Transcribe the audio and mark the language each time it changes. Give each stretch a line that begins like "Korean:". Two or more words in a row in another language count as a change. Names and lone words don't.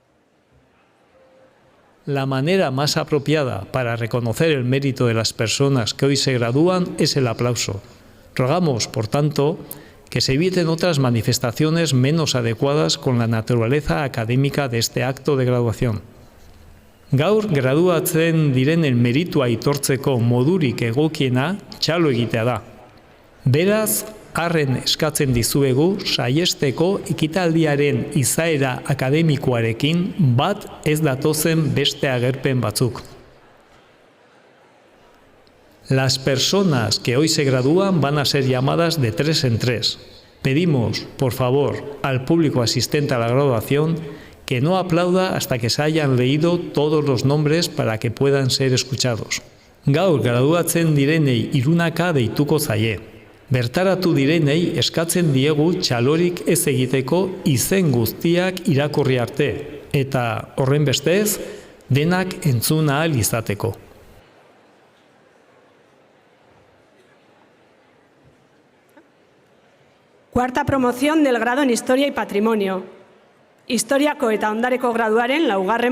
Spanish: La manera más apropiada para reconocer el mérito de las personas que hoy se gradúan es el aplauso. Rogamos, por tanto, que se eviten otras manifestaciones menos adecuadas con la naturaleza académica de este acto de graduación.
Basque: Gaur graduatzen direnen meritua aitortzeko modurik egokiena txalo egitea da. Beraz, arren eskatzen dizuegu saiesteko ekitaldiaren izaera akademikoarekin bat ez datozen beste agerpen batzuk.
Spanish: Las personas que hoy se gradúan van a ser llamadas de 3 en 3. Pedimos, por favor, al público asistente a la graduación que no aplauda hasta que se hayan leído todos los nombres para que puedan ser escuchados.
Basque: Gaur graduatzen direnei irunaka deituko zaie. Bertaratu direnei eskatzen diegu txalorik ez egiteko izen guztiak irakurri arte, eta horrenbestez, denak entzun ahal izateko.
Spanish: Cuarta promoción del grado en Historia y Patrimonio.
Basque: Historiako eta ondareko graduaren 2.